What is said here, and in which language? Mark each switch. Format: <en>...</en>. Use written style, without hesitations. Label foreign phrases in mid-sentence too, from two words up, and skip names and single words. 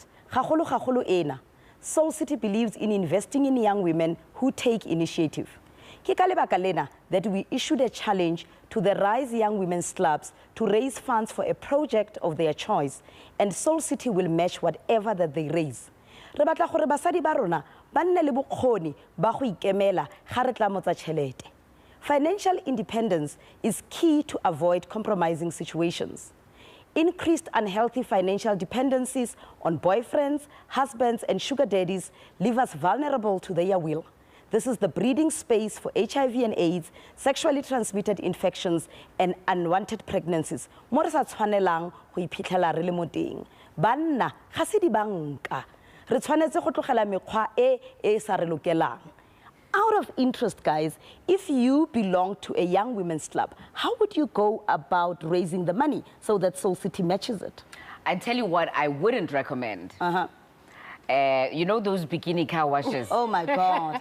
<tn>Gagolo gagolo ena.</tn> <en>Soul City believes in investing in young women who take initiative.</en> <tn>Ke ka lebaka lena</tn> <en>that we issued a challenge to the Rise Young Women's Clubs to raise funds for a project of their choice, and Soul City will match whatever that they raise.</en> <tn>Re batla gore basadi ba rona ba nne le bokgoni ba go ikemela ga re tla motsa tšhelete.</tn> <en>Financial independence is key to avoid compromising situations. Increased unhealthy financial dependencies on boyfriends, husbands, and sugar daddies leave us vulnerable to their will. This is the breeding space for HIV and AIDS, sexually transmitted infections, and unwanted pregnancies.</en> <tn>Mo re sa tshwanelang go iphitlhela re le mo teng. Banna ga se di banka. Re tshwanetse go tlogela mekgwa e sa re lokelang.</tn> <en>Out of interest, guys, if you belong to a young women's club, how would you go about raising the money so that Soul City matches it? I tell you what I wouldn't recommend. You know those bikini car washes? Oh my God.</en>